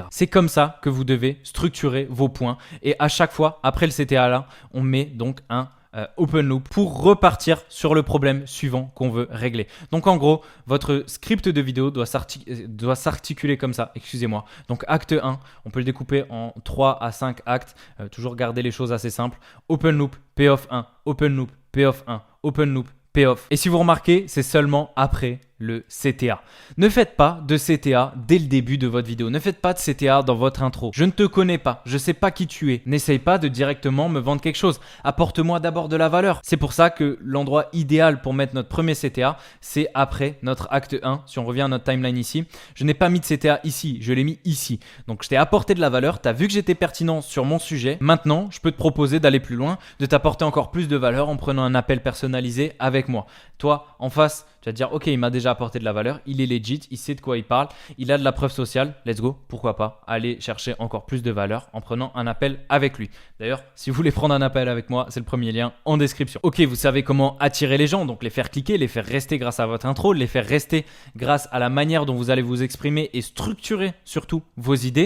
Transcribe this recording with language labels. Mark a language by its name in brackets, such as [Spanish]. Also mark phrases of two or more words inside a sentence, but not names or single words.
[French] C'est comme ça que vous devez structurer vos points. Et à chaque fois, après le CTA là, on met donc un [English] open loop [French] pour repartir sur le problème suivant qu'on veut régler. Donc en gros, votre script de vidéo doit s'articuler comme ça, excusez-moi. Donc acte 1, on peut le découper en 3 à 5 actes, toujours garder les choses assez simples. [English] Open loop, payoff 1, open loop, payoff 1, open loop, payoff. [French] Et si vous remarquez, c'est seulement après le CTA. Ne faites pas de CTA dès le début de votre vidéo. Ne faites pas de CTA dans votre intro. Je ne te connais pas. Je ne sais pas qui tu es. N'essaye pas de directement me vendre quelque chose. Apporte-moi d'abord de la valeur. C'est pour ça que l'endroit idéal pour mettre notre premier CTA, c'est après notre acte 1. Si on revient à notre timeline ici, je n'ai pas mis de CTA ici. Je l'ai mis ici. Donc, je t'ai apporté de la valeur. Tu as vu que j'étais pertinent sur mon sujet. Maintenant, je peux te proposer d'aller plus loin, de t'apporter encore plus de valeur en prenant un appel personnalisé avec moi. Toi, en face, tu vas te dire, ok, il m'a déjà apporté de la valeur, il est legit, il sait de quoi il parle, il a de la preuve sociale, [English] let's go, [French] pourquoi pas aller chercher encore plus de valeur en prenant un appel avec lui. D'ailleurs, si vous voulez prendre un appel avec moi, c'est le premier lien en description. Ok, vous savez comment attirer les gens, donc les faire cliquer, les faire rester grâce à votre intro, les faire rester grâce à la manière dont vous allez vous exprimer et structurer surtout vos idées.